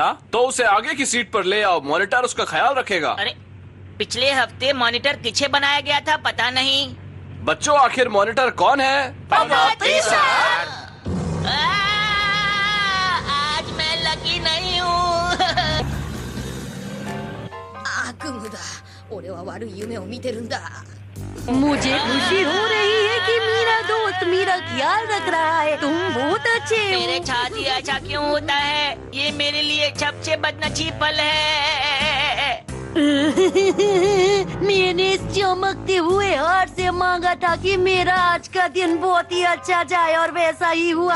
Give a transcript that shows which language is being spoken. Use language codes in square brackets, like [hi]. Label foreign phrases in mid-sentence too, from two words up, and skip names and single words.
[hi] तो उसे आगे की सीट पर ले आओ, मॉनिटर उसका ख्याल रखेगा। अरे पिछले हफ्ते मॉनिटर किसे बनाया गया था पता नहीं। बच्चों आखिर मॉनिटर कौन है? पनौती सर। आज मैं लकी नहीं हूँ। [ja] 悪夢だ。俺は悪い夢を見てるんだ。 [hi] मुझे खुशी हो रही है कि मेरा दोस्त मेरा ख्याल रख रहा है। तुम बहुत अच्छे हो। मेरे साथ ही ऐसा क्यों होता है? ये मेरे लिए सबसे बदनसीब पल है। मैंने इस चमकते हुए हार से मांगा था कि मेरा आज का दिन बहुत ही अच्छा जाए और वैसा ही हुआ।